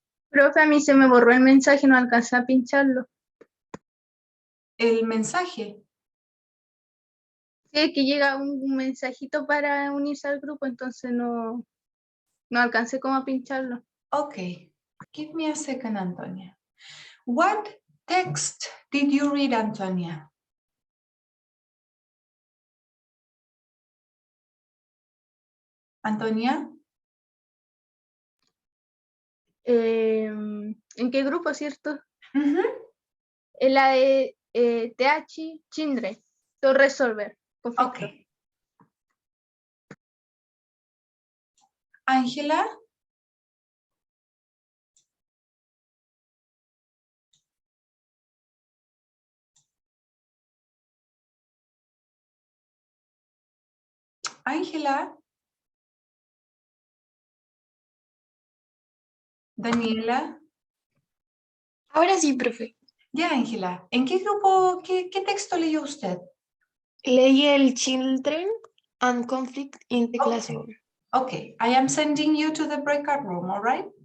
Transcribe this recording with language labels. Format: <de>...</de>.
<es>Profe, a mí se me borró el mensaje, no alcancé a pincharlo. El mensaje. Sí, que llega un mensajito para unirse al grupo, entonces no alcancé como a pincharlo.</es> <en>Okay, give me a second, Antonia. What text did you read, Antonia? Antonia?</en> <es>¿En qué grupo, cierto? Uh-huh. En la de TH Children, to resolver conflicto.</es> <en>Okay. Ángela? Ángela? Daniela?</en> <es>Ahora sí, profe. Ya, Ángela. ¿En qué grupo, qué texto leyó usted? Leí el Children and Conflict in the Classroom.</es> <en>Okay, I am sending you to the breakout room, all right?</en>